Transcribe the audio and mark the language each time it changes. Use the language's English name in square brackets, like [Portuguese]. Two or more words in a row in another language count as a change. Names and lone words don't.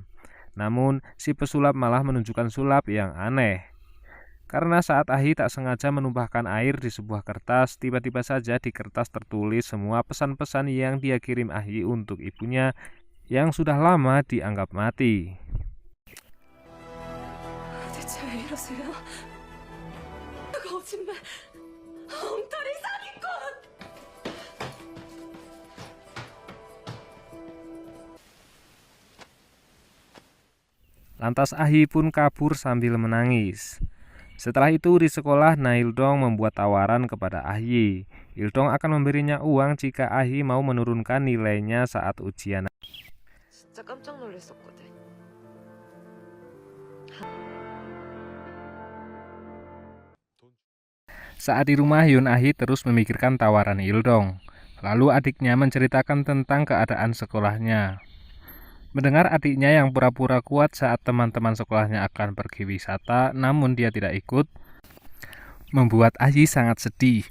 [Indonesian] Namun, si pesulap malah menunjukkan sulap yang aneh. Karena saat Ahyi tak sengaja menumpahkan air di sebuah kertas, tiba-tiba saja di kertas tertulis semua pesan-pesan yang dia kirim Ahyi untuk ibunya yang sudah lama dianggap mati. [Korean] 그러세요? 거짓말. 엉터리 사기꾼! [Indonesian] Lantas Ahi pun kabur sambil menangis. Setelah itu di sekolah Naildong membuat tawaran kepada Ahi. Ildong akan memberinya uang jika Ahi mau menurunkan nilainya saat ujian. [Korean] 진짜 깜짝 놀랐었거든. [Indonesian] Saat di rumah Yun Ahi terus memikirkan tawaran Ildong. Lalu adiknya menceritakan tentang keadaan sekolahnya. Mendengar adiknya yang pura-pura kuat saat teman-teman sekolahnya akan pergi wisata, namun dia tidak ikut, membuat Ahi sangat sedih.